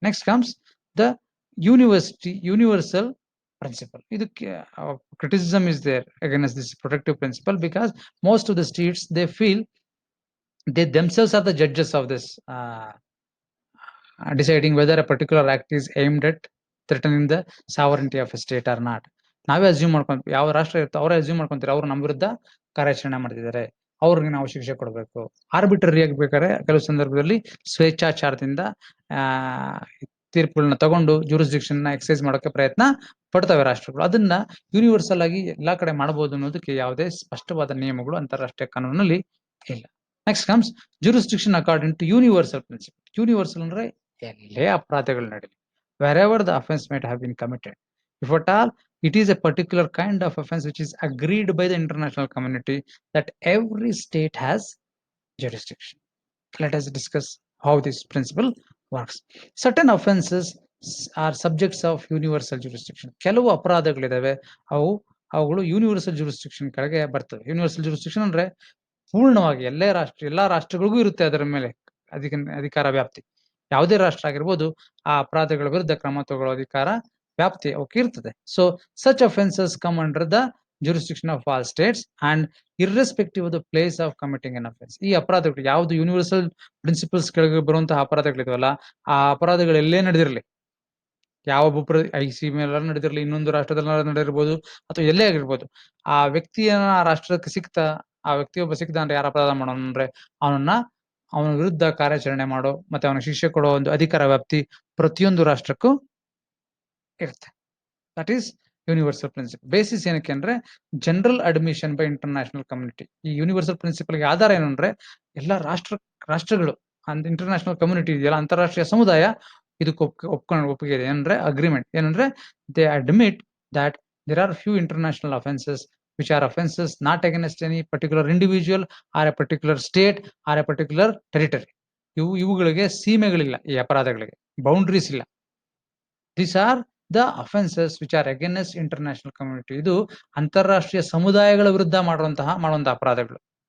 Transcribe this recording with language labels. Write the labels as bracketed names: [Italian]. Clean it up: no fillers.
[English] Next comes the universal principle. Criticism is there against this protective principle because most of the states, they feel they themselves are the judges of this, deciding whether a particular act is aimed at threatening the sovereignty of a state or not. [Kannada] ನಾವೇ assume ಮಾಡ್ಕೊಂತೀವಿ, ಯಾವ ರಾಷ್ಟ್ರ ಇರುತ್ತೋ ಅವರೇ assume ಮಾಡ್ಕೊಂತಾರೆ ಅವ್ರು ನಮ್ಮ ವಿರುದ್ಧ ಕಾರ್ಯಾಚರಣೆ ಮಾಡ್ತಿದ್ದಾರೆ, ಅವ್ರಿಗೆ ನಾವು ಶಿಕ್ಷೆ ಕೊಡಬೇಕು. ಆರ್ಬಿಟ್ರರಿ ಆಗಿ ಬೇಕಾದ್ರೆ ಕೆಲವು ಸಂದರ್ಭದಲ್ಲಿ ಸ್ವೇಚ್ಛಾಚಾರದಿಂದ ತೀರ್ಪುಗಳನ್ನ ತಗೊಂಡು jurisdiction ನ ಎಕ್ಸೈಸ್ ಮಾಡೋಕೆ ಪ್ರಯತ್ನ ಪಡ್ತವೆ ರಾಷ್ಟ್ರಗಳು. ಅದನ್ನ ಯೂನಿವರ್ಸಲ್ ಆಗಿ ಎಲ್ಲಾ ಕಡೆ ಮಾಡಬಹುದು ಅನ್ನೋದಕ್ಕೆ ಯಾವುದೇ ಸ್ಪಷ್ಟವಾದ ನಿಯಮಗಳು ಅಂತಾರಾಷ್ಟ್ರೀಯ ಕಾನೂನಲ್ಲಿ ಇಲ್ಲ. [English] Next comes jurisdiction according to universal principle. [Kannada] Universal ಅಂದ್ರೆ ಎಲ್ಲೇ ಅಪರಾಧಗಳು ನಡೀಲಿ, [English] wherever the offense might have been committed, if at all it is a particular kind of offense which is agreed by the international community, that every state has jurisdiction. Let us discuss how this principle works. Certain offenses are subjects of universal jurisdiction. [Kannada] ಕೆಲವು ಅಪರಾಧಗಳಿದಾವೆ, ಅವುಗಳು universal jurisdiction ಕೆಳಗೆ ಬರ್ತವೆ. Universal jurisdiction ಅಂದ್ರೆ ಪೂರ್ಣವಾಗಿ ಎಲ್ಲಾ ರಾಷ್ಟ್ರಗಳಿಗೂ ಇರುತ್ತೆ ಅದರ ಮೇಲೆ ಅಧಿಕಾರ ವ್ಯಾಪ್ತಿ. ಯಾವುದೇ ರಾಷ್ಟ್ರ ಆಗಿರ್ಬೋದು, ಆ ಅಪರಾಧಗಳ ವಿರುದ್ಧ ಕ್ರಮ ತಗೊಳ್ಳೋ ಅಧಿಕಾರ ವ್ಯಾಪ್ತಿ ಅವಕ್ಕೆ ಇರ್ತದೆ. [English] So such offenses come under the jurisdiction of all states and irrespective of the place of committing an offense. [Kannada] ಈ ಅಪರಾಧಗಳು ಯಾವುದು ಯೂನಿವರ್ಸಲ್ ಪ್ರಿನ್ಸಿಪಲ್ಸ್ ಕೆಳಗೆ ಬರುವಂತಹ ಅಪರಾಧಗಳಿದಾವಲ್ಲ, ಆ ಅಪರಾಧಗಳು ಎಲ್ಲೇ ನಡೆದಿರಲಿ, ಯಾವ ಸೀಮೆಲ್ಲ ನಡೆದಿರಲಿ, ಇನ್ನೊಂದು ರಾಷ್ಟ್ರದಲ್ಲಿ ನಡೆದಿರ್ಬೋದು ಅಥವಾ ಎಲ್ಲೇ ಆಗಿರ್ಬೋದು, ಆ ವ್ಯಕ್ತಿಯನ್ನ ಆ ರಾಷ್ಟ್ರಕ್ಕೆ ಆ ವ್ಯಕ್ತಿಯೊಬ್ಬ ಸಿಕ್ತ ಅಂದ್ರೆ ಯಾರು ಅಪರಾಧ ಮಾಡೋಣ ಅಂದ್ರೆ ಅವನ ವಿರುದ್ಧ ಕಾರ್ಯಾಚರಣೆ ಮಾಡೋ ಮತ್ತೆ ಅವನ ಶಿಕ್ಷೆ ಕೊಡೋ ಒಂದು ಅಧಿಕಾರ ವ್ಯಾಪ್ತಿ ಪ್ರತಿಯೊಂದು ರಾಷ್ಟ್ರಕ್ಕೂ ಇರುತ್ತೆ. [English] That is universal principle. Basis [Kannada] ಏನಕ್ಕೆ ಅಂದ್ರೆ [English] General admission by international community. [Kannada] ಈ ಯೂನಿವರ್ಸಲ್ ಪ್ರಿನ್ಸಿಪಲ್ಗೆ ಆಧಾರ ಏನು ಅಂದ್ರೆ ಎಲ್ಲ ರಾಷ್ಟ್ರಗಳು ಇಂಟರ್ನ್ಯಾಷನಲ್ ಕಮ್ಯುನಿಟಿ ಇದೆಯಲ್ಲ, ಅಂತಾರಾಷ್ಟ್ರೀಯ ಸಮುದಾಯ ಇದಕ್ಕೆ ಒಪ್ಪಿಗೆ ಇದೆ. ಏನಂದ್ರೆ ಅಗ್ರಿಮೆಂಟ್ ಏನಂದ್ರೆ [English] They admit that there are few international offences which are offenses not against any particular individual or a particular state or a particular territory. [Kannada] ಇವುಗಳಿಗೆ ಸೀಮೆಗಳಿಲ್ಲ, ಈ ಅಪರಾಧಗಳಿಗೆ ಬೌಂಡ್ರೀಸ್ ಇಲ್ಲ. [English] These are the offenses which are against international community. [Kannada] ಇದು ಅಂತಾರಾಷ್ಟ್ರೀಯ ಸಮುದಾಯಗಳ ವಿರುದ್ಧ ಮಾಡುವಂತಹ ಅಪರಾಧಗಳು.